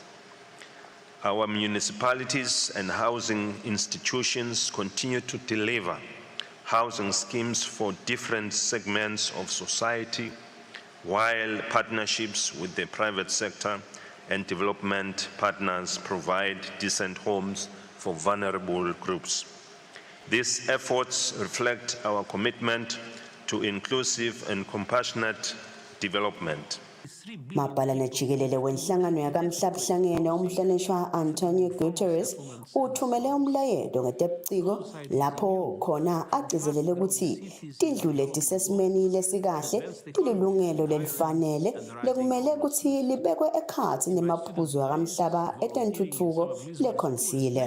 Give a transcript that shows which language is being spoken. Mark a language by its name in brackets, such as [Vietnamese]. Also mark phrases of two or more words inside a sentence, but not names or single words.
[English] Our municipalities and housing institutions continue to deliver housing schemes for different segments of society, while partnerships with the private sector and development partners provide decent homes for vulnerable groups. These efforts reflect our commitment to inclusive and compassionate development. [Swati] Mabhalane jikelele wenhlangano yakamhlabuhlangene umhlonishwa Antonio Guterres uthumele umlayezo ngetebuciko lapho khona agcizelele ukuthi tindlu letisesimeni lesikahle tililungelo lelifanele lekumele ukuthi libekwe ekhatsi nemaphuzu akamhlaba etentuthuko lekhonsile.